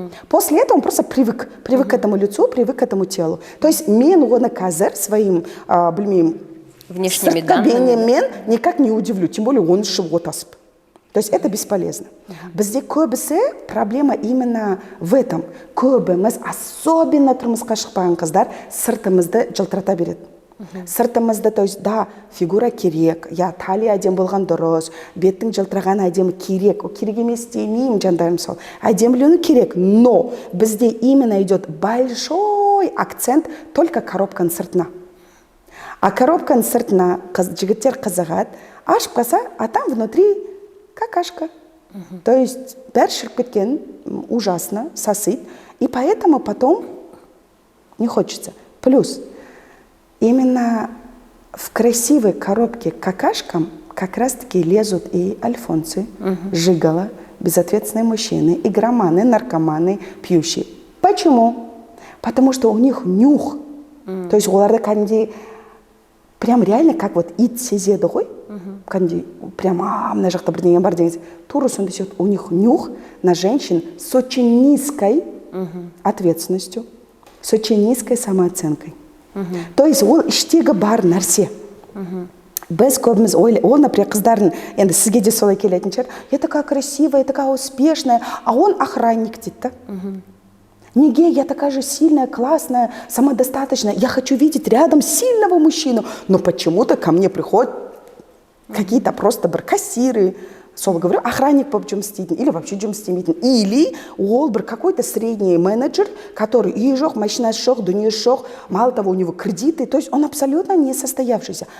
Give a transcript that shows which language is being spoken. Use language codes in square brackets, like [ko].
[ru] После этого он просто привык к этому лицу, привык к этому телу. [kk] То есть мен оны қазір своим, білмеймін, [ru] внешними данными мен никак не удивлю, тем более он шығып отасып. То есть это бесполезно. [kk] Бізде көбісі [ru] проблема именно в этом. [kk] Көбіміз, особенно тұрмысқа шықпаған қыздар, сыртымызды жылтырата береді. Сыртымызды, то есть, да, фигура керек, я талия әдем болған дұрыс, беттің жылтыраған әдемі керек, керек емес демеймін, жандарым сол. Әдемлену керек, [ru] но бізде именно идет большой акцент только коробканың сыртына. [kk] А коробканың сыртына жігіттер қызығады, ашып қалса, [ru] а там внутри какашка. [kk] То есть бәрі шіріп кеткен, ужасно, сасит. [ru] И поэтому потом не хочется. Плюс, именно в красивой коробке какашкам как раз-таки лезут и альфонсы, жигало, безответственные мужчины, игроманы, наркоманы, пьющие. Почему? Потому что у них нюх. То есть [kk] оларда кәдімгідей прям реально как вот ит сезеді ғой, кәдімгідей прям мына жақта бірдеңе бар деген тура сондай сияқты [ru] у них нюх на женщин с очень низкой ответственностью, с очень низкой самооценкой. [kk] То есть ол іштегі бар нәрсе. Біз көбіміз ол, например, қыздардың, енді сізге де солай келетін шығар, [ru] я такая красивая, я такая успешная, а он охранник [kk] дейді да. [ru] Неге, я такая же сильная, классная, самодостаточная, я хочу видеть рядом сильного мужчину, но почему-то ко мне приходят какие-то просто кассиры, сол говорю, [kk] охранник болып жұмыс істейтін, [ru] или вообще [kk] жұмыс істемейтін, [ru] или ол бір какой-то средний менеджер, который [kk] үйі жоқ, машинасы жоқ, дүниесі жоқ, [ru] мало того, у него кредиты, то есть он абсолютно не состоявшийся.